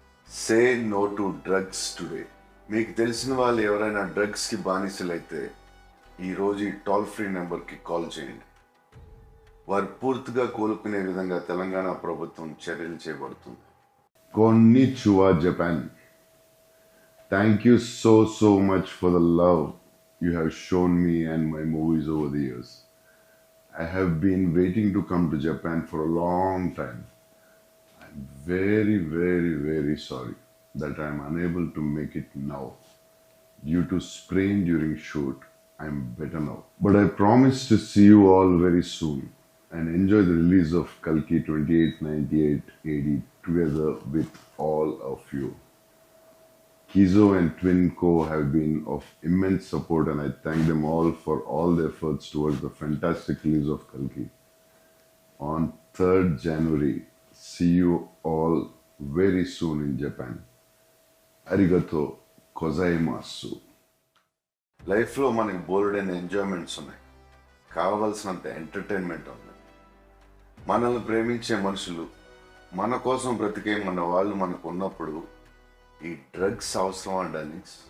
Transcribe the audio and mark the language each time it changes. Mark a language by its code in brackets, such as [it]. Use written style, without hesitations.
[en] Say no to drugs today. [te] మీకు తెలిసిన వాళ్ళు ఎవరైనా డ్రగ్స్కి బానిసలైతే ఈరోజు ఈ టోల్ ఫ్రీ నెంబర్కి కాల్ చేయండి. వారు పూర్తిగా కోలుకునే విధంగా తెలంగాణ ప్రభుత్వం చర్యలు చేపడుతుంది. [ja] Konnichiwa, Japan. [en] Thank you so much for the love you have shown me and my movies over the years. I have been waiting to come to Japan for a long time. I'm very sorry that I'm unable to make it now. Due to sprain during shoot, I'm better now. But I promise to see you all very soon and enjoy the release of Kalki 2898 AD together with all of you. Kizo and Twinco have been of immense support and I thank them all for all their efforts towards the fantastic release of Kalki. On 3rd January, see you all very soon in Japan. [ja] Arigato gozaimasu. [te] లైఫ్లో మనకి బోల్డైన enjoyments ఉన్నాయి, కావలసినంత entertainment ఉంది. మనల్ని ప్రేమించే మనుషులు, మన కోసం బ్రతికే మన వాళ్ళు మనకు ఉన్నప్పుడు ఈ డ్రగ్స్ అవసరం అండి.